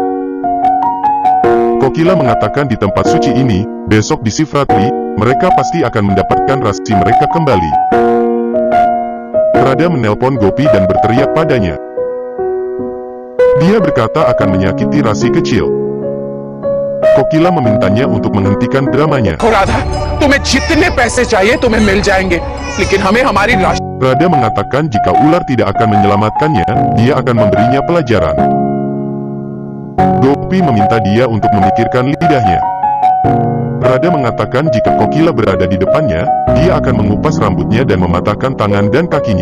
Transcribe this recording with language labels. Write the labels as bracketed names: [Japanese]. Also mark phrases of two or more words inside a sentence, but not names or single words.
[Indonesian] Kokila mengatakan di tempat suci ini, besok di Sivratri, mereka pasti akan mendapatkan Rasi mereka kembali. Rada menelpon Gopi dan berteriak padanya. Dia berkata akan menyakiti Rasi kecil. Kokila memintanya untuk menghentikan dramanya. [Hindi] Radha, तुम्हें जितने पैसे चाहिए तुम्हें मिल जाएंगे, लेकिन हमें हमारी राशि. [Indonesian] Rada mengatakan jika ular tidak akan menyelamatkannya, dia akan memberinya pelajaran. Gopi meminta dia untuk memikirkan lidahnya. Rada mengatakan jika Kokila berada di depannya, dia akan mengupas rambutnya dan mematahkan tangan dan kakinya.